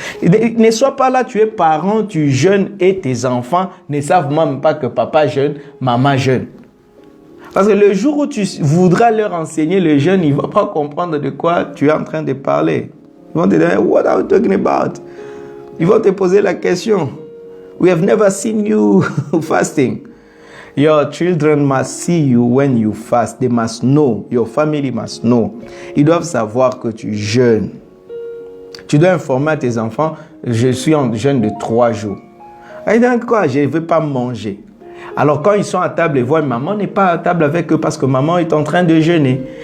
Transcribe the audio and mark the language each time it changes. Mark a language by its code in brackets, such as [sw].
[fr] Ne sois pas là, tu es parent, tu jeûnes et tes enfants ne savent même pas que papa jeûne, maman jeûne. Parce que le jour où tu voudras leur enseigner le jeûne, ils ne vont pas comprendre de quoi tu es en train de parler. Ils vont te dire, [en] what are you talking about? [fr] Ils vont te poser la question. [en] We have never seen you fasting. Your children must see you when you fast. They must know. Your family must know. [fr] Ils doivent savoir que tu jeûnes. Tu dois informer à tes enfants, je suis en jeûne de 3 jours. Ils disent quoi? Je ne veux pas manger. Alors quand ils sont à table et voient maman n'est pas à table avec eux parce que maman est en train de jeûner.